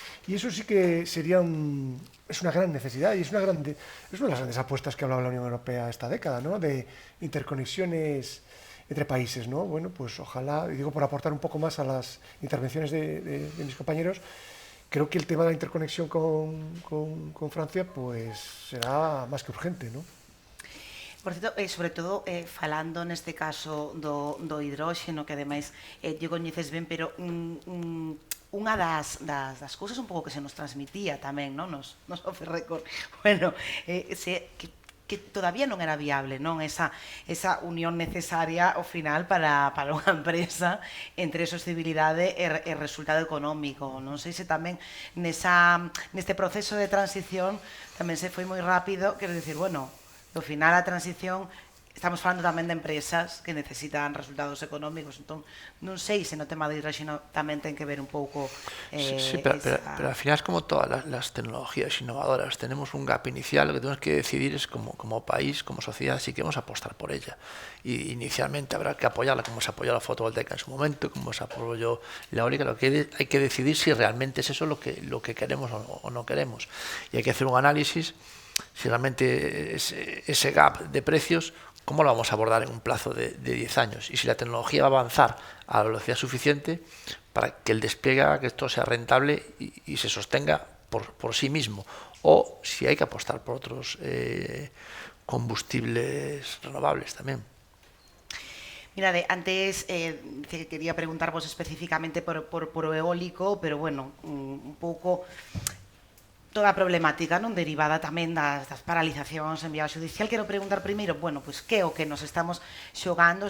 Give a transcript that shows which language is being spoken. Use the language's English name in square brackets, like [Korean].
[Spanish] Y eso sí que sería es una gran necesidad y es una de las grandes apuestas que ha hablado la Unión Europea esta década, ¿no? De interconexiones entre países, ¿no? Bueno, pues ojalá, y digo por aportar un poco más a las intervenciones de mis compañeros, creo que el tema de la interconexión con Francia pues será más que urgente, ¿no? [Galician] Por certo, sobre todo falando neste caso do hidróxeno, que ademais lle coñeces ben, pero unha das cousas un pouco que se nos transmitía tamén, non? Nos [English] off the record, [Galician] bueno, que todavía non era viable, non? Esa unión necesaria ao final para unha empresa entre sostenibilidade e resultado económico. Non sei se tamén neste proceso de transición tamén se foi moi rápido, quero dicir, bueno, ao final a transición, estamos falando tamén de empresas que necesitan resultados económicos, entón non sei se no tema de hidróxeno tamén ten que ver un pouco [Spanish] sí, pero al final es como todas las tecnologías innovadoras, tenemos un gap inicial, lo que tenemos que decidir es como país, como sociedad, si queremos apostar por ella, y inicialmente habrá que apoyarla como se apoyó la fotovoltaica en su momento, como se apoyó la eólica. Lo que hay que decidir si realmente es eso lo que queremos o no queremos, y hay que hacer un análisis si realmente ese gap de precios, ¿cómo lo vamos a abordar en un plazo de 10 años? Y si la tecnología va a avanzar a la velocidad suficiente para que el despliegue haga que esto sea rentable y se sostenga por sí mismo. O si hay que apostar por otros combustibles renovables también. [Galician] Mirade, antes quería preguntarvos especificamente por o eólico, pero bueno, un pouco toda a problemática non derivada tamén das paralizacións en vía judicial. Quero preguntar primeiro, bueno, pois que é o que nos estamos xogando?